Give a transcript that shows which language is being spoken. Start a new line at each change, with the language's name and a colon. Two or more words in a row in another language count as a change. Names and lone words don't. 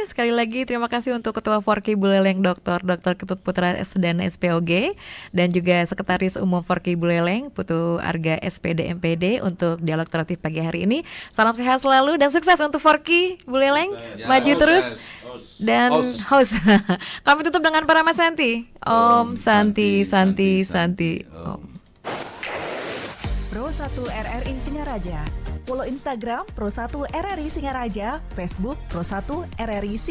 Indonesian: Sekali lagi terima kasih untuk Ketua Forki Buleleng Dr. Ketut Putra dan SPOG, dan juga Sekretaris Umum Forki Buleleng Putu Arga SPD MPD untuk dialog interaktif pagi hari ini. Salam sehat selalu dan sukses untuk Forki Buleleng, maju terus. Dan host kami tutup dengan Parama Santi.
Sanskrit: Om Santi Santi Santi Om.
Indonesian: Pro 1 RRI Singaraja. Follow Instagram Pro 1 RRI Singaraja, Facebook Pro 1 RRI Singaraja.